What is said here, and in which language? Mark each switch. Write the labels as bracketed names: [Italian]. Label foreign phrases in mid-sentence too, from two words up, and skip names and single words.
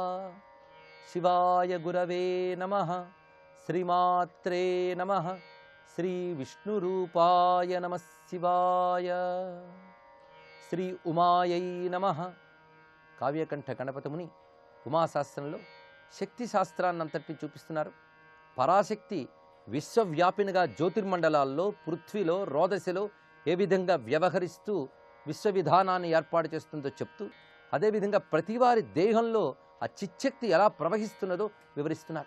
[Sanskrit] शिवाय गुरवे नमः. श्रीमात्रे नमः. श्री विष्णुरूपाय नमः शिवाय. श्री उमायै नमः. [Telugu] కావ్యకంఠ గణపతిముని ఉమాశాస్త్రంలో శక్తి శాస్త్రాన్నంతటిని చూపిస్తున్నారు. పరాశక్తి విశ్వవ్యాపినిగా జ్యోతిర్మండలాల్లో, పృథ్వీలో, రోదశలో ఏ విధంగా వ్యవహరిస్తూ విశ్వవిధానాన్ని ఏర్పాటు చేస్తుందో చెప్తూ, అదేవిధంగా ప్రతివారి దేహంలో ఆ చిచ్చక్తి ఎలా ప్రవహిస్తున్నదో వివరిస్తున్నారు.